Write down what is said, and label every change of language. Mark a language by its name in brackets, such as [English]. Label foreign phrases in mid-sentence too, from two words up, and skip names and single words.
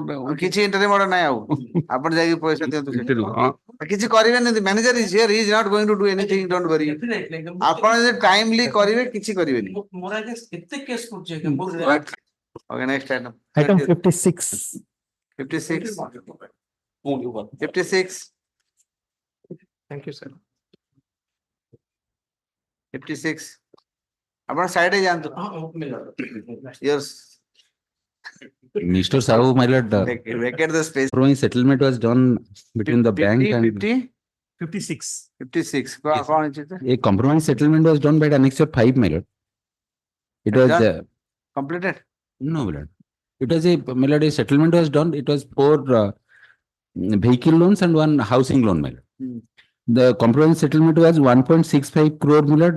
[Odia] କିଛି [English] interim order [Odia] ନାହିଁ ଆଉ ଆପଣ ଯାଇକି ପଇସା ଦିଅନ୍ତୁ [English] Interim, huh? [Odia] କିଛି କରିବେନି [English] manager is here he is not going to do anything don't worry [Odia] ଆପଣ ଯଦି ଟାଇମଲି କରିବେ କିଛି କରିବେନି ମୋର ଆଜ୍ଞା କେତେ କେସ୍ କରୁଛି ଆଜ୍ଞା [English] okay next item Item 56. 56 only one. 56 Thank you, sir. [Odia] 56 ଆପଣ ସାଇଡରେ ଯାଆନ୍ତୁ yours [English] Mr. Sahu, my lord, vacate the space borrowing settlement was done between the bank and 56. 56 Yes. [Odia] କଣ ହେଇଛି [English] a compromise settlement was done by the annexure 5, my lord. It was, Done? completed no, my lord. It was my lord, a settlement was done. It was for vehicle loans and one housing loan, my lord. The compromise settlement was 1.65 crore, my lord.